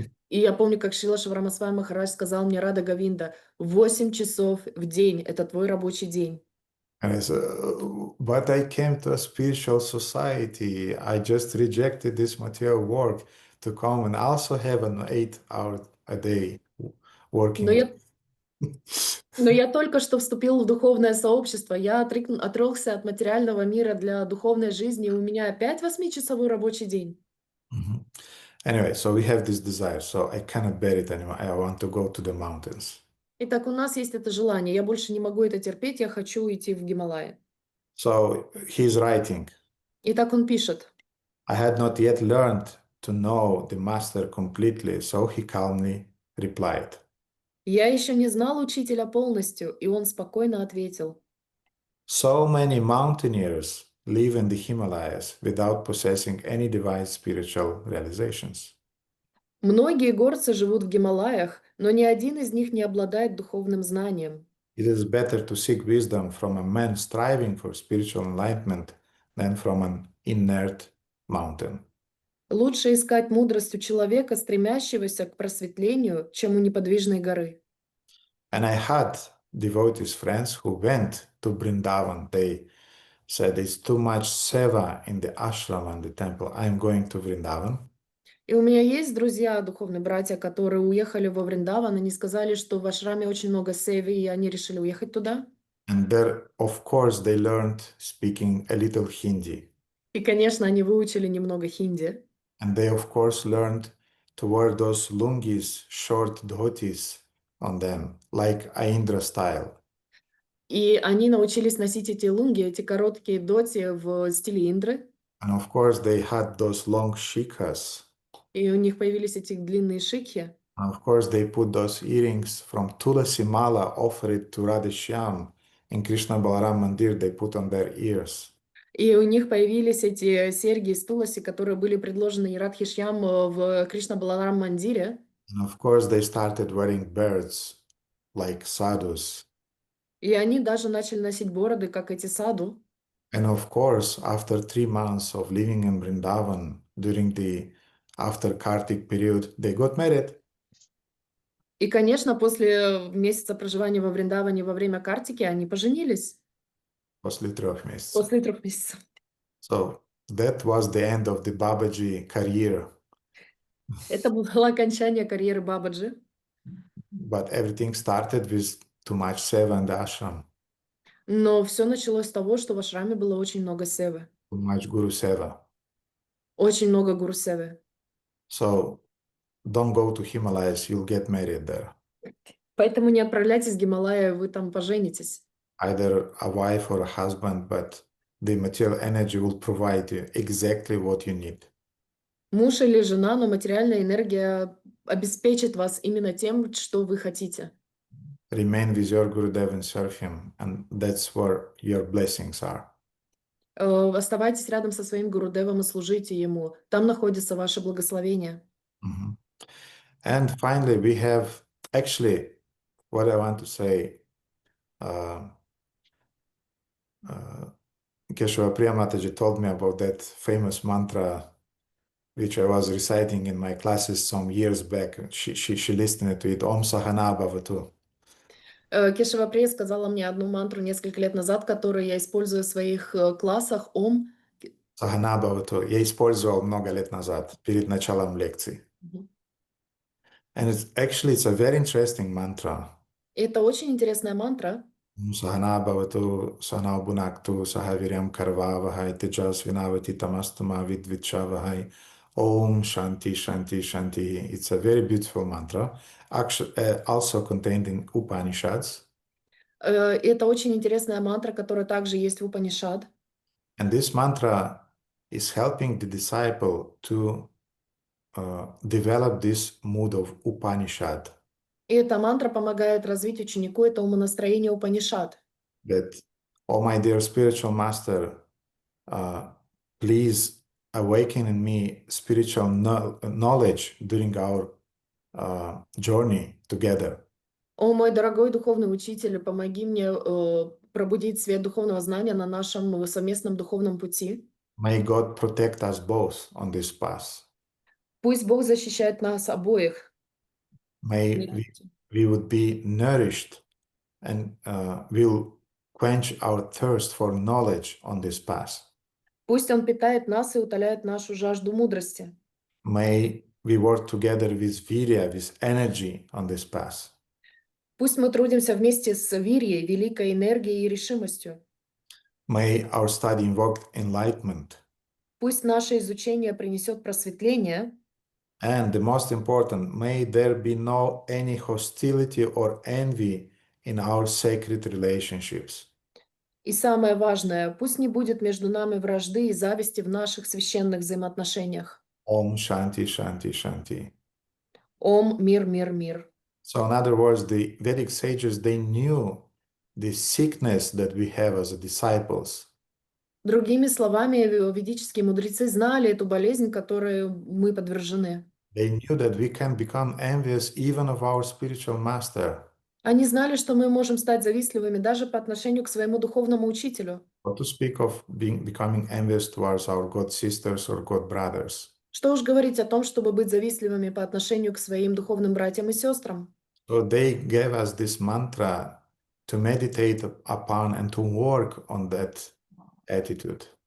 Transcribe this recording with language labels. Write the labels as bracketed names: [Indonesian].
[Russian] И я помню, как Шрила Шиварамасвами Махарадж сказал мне: Рада Говинда, 8 часов в день — это твой рабочий день. [English] And I said, but I came to a spiritual society. I just rejected this material work to come and also have an 8 hour a day working. [Russian] Но я только что вступил в духовное сообщество, я отрекся от материального мира для духовной жизни, и у меня опять 8-часовой рабочий день. [English] Anyway, so we have this desire, so I cannot bear it anymore. I want to go to the mountains. [Russian] Итак, у нас есть это желание, я больше не могу это терпеть, я хочу идти в Гималаи. [English] So he's writing, [Russian] Итак, он пишет: [English] I had not yet learned to know the master completely, so he calmly replied. [Russian] я еще не знал учителя полностью, и он спокойно ответил: [English] So many mountaineers live in the Himalayas without possessing any divine spiritual realizations. [Russian] многие горцы живут в Гималаях, но ни один из них не обладает духовным знанием. [English] It is better to seek wisdom from a man striving for spiritual enlightenment than from an inert mountain. [Russian] Лучше искать мудрость у человека, стремящегося к просветлению, чем у неподвижной горы. [English] And I had devotees friends who went to Vrindavan. They said it's too much seva in the ashram and the temple. I'm going to Vrindavan. [Russian] И у меня есть друзья, духовные братья, которые уехали во Вриндаван, они сказали, что в ашраме очень много севи, и они решили уехать туда. [English] And there, of course, they learned speaking a little Hindi. [Russian] И, конечно, они выучили немного хинди. [English] And they, of course, learned to wear those lungis, short dhotis on them, like Aindra style. [Russian] И они научились носить эти лунги, эти короткие доти в стиле Индры. [English] And of course, they had those long shikhas. [Russian] И у них появились эти длинные шикхи. [English] And of course, they put those earrings from Tulasi Mala offered to Radhishyam in Krishna Balaram Mandir. They put on their ears. [Russian] И у них появились эти серьги из Туласи, которые были предложены Радхишьям в Кришна Баларам Мандире. [English] And of course, they started wearing beards like sadhus. [Russian] И они даже начали носить бороды, как эти саду. [English] And of course, after 3 months of living in Vrindavan during the after Kartik period, they got married. [Russian] И, конечно, после месяца проживания во Вриндаване во время Картики они поженились. После 3 месяцев. После 3 месяцев. [English] So that was the end of the Babaji career. [Russian] Это было окончание карьеры Бабаджи. [English] But everything started with too much seva in the ashram, [Russian] Но все началось с того, что в ашраме было очень много севы. [English] too much guru seva. [Russian] Очень много гуру севы. [English] So don't go to Himalayas, you'll get married there. [Russian] Поэтому не отправляйтесь в Гималаи, вы там поженитесь. [English] Either a wife or a husband, but the material energy will provide you exactly what you need. [Russian] Муж или жена, но материальная энергия обеспечит вас именно тем, что вы хотите. [English] Remain with your Gurudev and serve him, and that's where your blessings are. [Russian] Оставайтесь рядом со своим Гурудевом и служите ему. Там находится ваше благословение. Mhm. [English] And finally, we have actually what I want to say. Keshava Priya Mataji told me about that famous mantra which I was reciting in my classes some years back. She listened to it. [Sanskrit] Om Sahana Bhavatu. [Russian] Кешава Прия сказала мне одну мантру несколько лет назад, которую я использую в своих классах. [Sanskrit] Ом. Sahana Bhavatu. [Russian] Я использовал много лет назад, перед началом лекции. [English] And it's a very interesting mantra. [Russian] Это очень интересная мантра. [Sanskrit] Sahana Bhavatu, Sahana Bhunaktu, Sahaviryam Karvavahai, Tejas Vinavati Tamastama Vidvichavahai. Om Shanti Shanti Shanti. [English] It's a very beautiful mantra, actually, also contained in Upanishads. [Russian] Это очень интересная мантра, которая также есть в Упанишад. [English] And this mantra is helping the disciple to develop this mood of Upanishad. [Russian] И эта мантра помогает развить ученику это умонастроение Упанишад. [English] That, oh my dear spiritual master, please awaken in me spiritual knowledge during our journey together. [Russian] О, мой дорогой духовный учитель, помоги мне пробудить свет духовного знания на нашем совместном духовном пути. [English] May God protect us both on this path. [Russian] Пусть Бог защищает нас обоих. [English] May we would be nourished and will quench our thirst for knowledge on this path. [Russian] Пусть Он питает нас и утоляет нашу жажду мудрости. [English] May we work together with virya, with energy on this path. [Russian] Пусть мы трудимся вместе с вирьей, великой энергией и решимостью. [English] May our study invoke enlightenment. [Russian] Пусть наше изучение принесет просветление. [English] And the most important, may there be no any hostility or envy in our sacred relationships. [Russian] И самое важное, пусть не будет между нами вражды и зависти в наших священных взаимоотношениях. [Sanskrit] Om Shanti Shanti Shanti. [Russian] Ом, мир, мир, мир. [English] So in other words, the Vedic sages, they knew the sickness that we have as disciples. [Russian] Другими словами, ведические мудрецы знали эту болезнь, которой мы подвержены. [English] They knew that we can become envious even of our spiritual master. [Russian] Они знали, что мы можем стать завистливыми даже по отношению к своему духовному учителю. [English] What to speak of becoming envious towards our god sisters or god brothers. [Russian] Что уж говорить о том, чтобы быть завистливыми по отношению к своим духовным братьям и сестрам. [English] So they gave us this mantra to meditate upon and to work on that attitude.